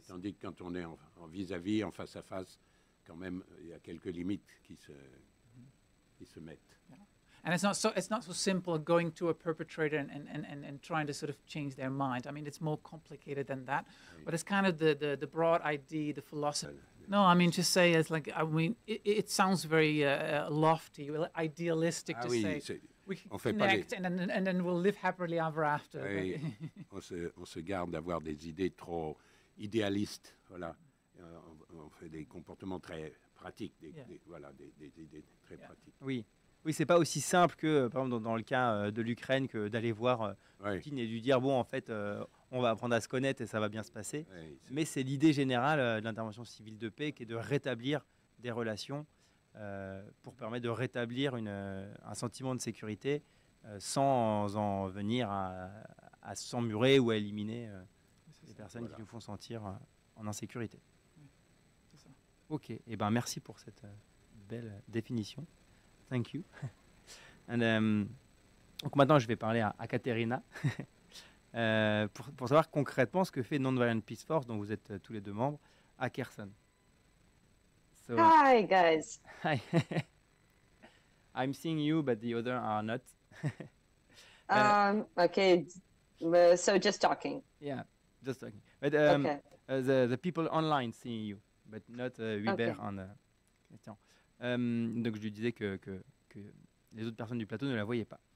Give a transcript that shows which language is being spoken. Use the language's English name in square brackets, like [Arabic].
[French] Tandis que quand on est en vis-à-vis, en face à face, quand même, il y a quelques limites qui se mettent. [English] Yeah. And it's not so simple going to a perpetrator and trying to sort of change their mind. I mean, it's more complicated than that. [French] Oui. [English] But it's kind of the broad idea, the philosophy. No, I mean, just say it's like, I mean, it sounds very lofty, idealistic to say. We can connect and then we'll live happily ever after. [French] Oui, on se garde d'avoir des idées trop idéalistes. Voilà. On fait des comportements très pratiques, des idées très pratiques. Oui, c'est pas aussi simple que, par exemple, dans le cas de l'Ukraine, que d'aller voir Poutine et lui dire, bon, en fait, on va apprendre à se connaître et ça va bien se passer. Oui, mais c'est l'idée générale de l'intervention civile de paix qui est de rétablir des relations pour permettre de rétablir un sentiment de sécurité sans en venir à s'emmurer ou à éliminer les personnes qui nous font sentir en insécurité. Ok, et ben merci pour cette belle définition. [English] Thank you. [French] Donc maintenant, je vais parler à Kateryna pour savoir concrètement ce que fait Non-violente Peaceforce, dont vous êtes tous les deux membres, à Kherson. [English] So, hi, guys. Hi. I'm seeing you, but the other are not. Okay, so just talking. Yeah, just talking. But okay. The people online seeing you, but not Huibert en question. [French] Donc je lui disais que les autres personnes du plateau ne la voyaient pas.